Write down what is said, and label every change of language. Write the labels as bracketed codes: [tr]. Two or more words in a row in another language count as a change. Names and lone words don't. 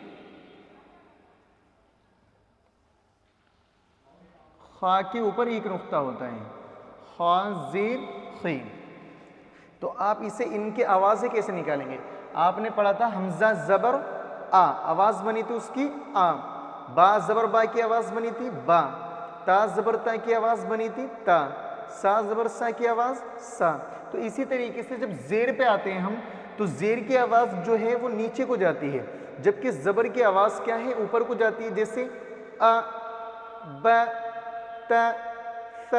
[ur] خا کے اوپر ایک نقطہ ہوتا ہے، خا زیر خی۔ تو آپ اسے ان کے آوازیں کیسے نکالیں گے؟ آپ نے پڑھا تھا حمزہ زبر آ، آواز بنی تھی اس کی آ۔ با زبر با کی آواز بنی تھی با۔ تا زبر تا کی آواز بنی تھی تا۔ سا زبر سا کی آواز سا۔ تو اسی طریقے سے جب زیر پہ آتے ہیں ہم تو زیر کی آواز جو ہے وہ نیچے کو جاتی ہے، جبکہ زبر کی آواز کیا ہے؟ اوپر کو جاتی ہے، جیسے ا، ب، ت، ث۔